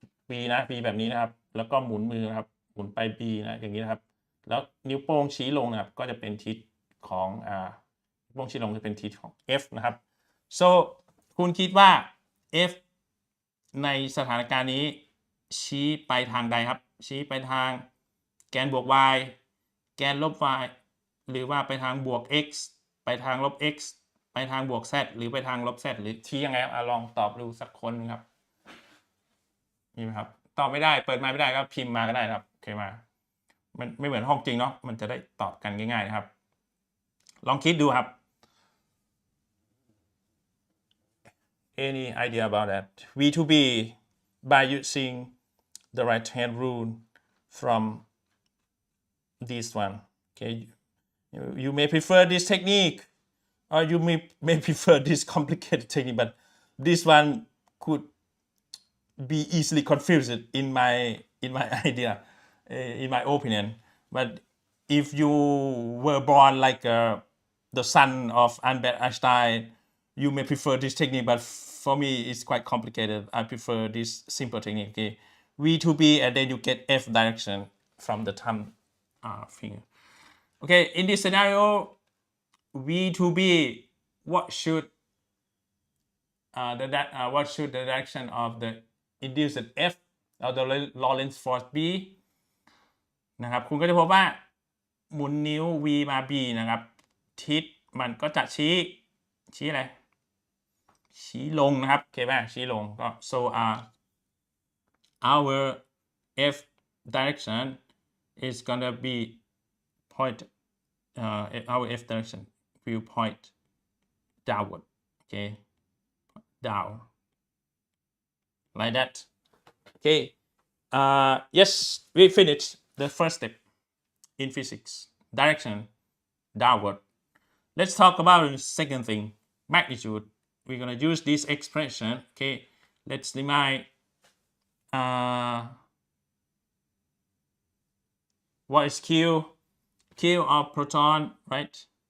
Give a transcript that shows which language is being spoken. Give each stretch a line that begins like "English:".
Thai: V นะ V แบบนี้นะครับแล้วก็หมุนมือนะครับหมุนไป B นะอย่างนี้นะครับแล้วนิ้วโป้งชี้ลงนะครับก็จะเป็นทิศของนิ้วโป้งชี้ลงจะเป็นทิศของ F นะครับ so คุณคิดว่า F ในสถานการณ์นี้ชี้ไปทางใดครับชี้ไปทางแกนบวก y แกนลบ y หรือว่าไปทางบวก x ไปทางลบ x ไปทางบวก z หรือไปทางลบ z หรือชี้ยังไงครับลองตอบดูสักคนครับ มีไหมครับตอบไม่ได้เปิดมาไม่ได้ก็พิมพ์มาก็ได้ครับโอเคมามันไม่เหมือนห้องจริงเนาะมันจะได้ตอบกันง่ายๆนะครับลองคิดดูครับ
English: Any idea about that? V to B by using the right hand rule from this one. Okay, you may prefer this technique or you may prefer this complicated technique, but this one could be easily confused in my idea, in my opinion. But if you were born like the son of Albert Einstein, you may prefer this technique, but for me it's quite complicated. I prefer this simple technique. Okay, V to B, and then you get F direction from the thumb finger. Okay, in this scenario, V to B, what should the direction of the induced F or the Lawless Force B
Thai: นะครับคุณก็จะพบว่าหมุนนิ้ว V มา B นะครับทิศมันก็จะชี้อะไร ชี้ลงนะครับโอเคป่ะชี้ลงก็
English: so our F direction is gonna be point our F direction will point downward. Okay, down like that. Okay, yes, we finished the first step in physics, direction downward. Let's talk about the second thing, magnitude. We're gonna use this expression. Okay, let's remind what is Q of proton, right?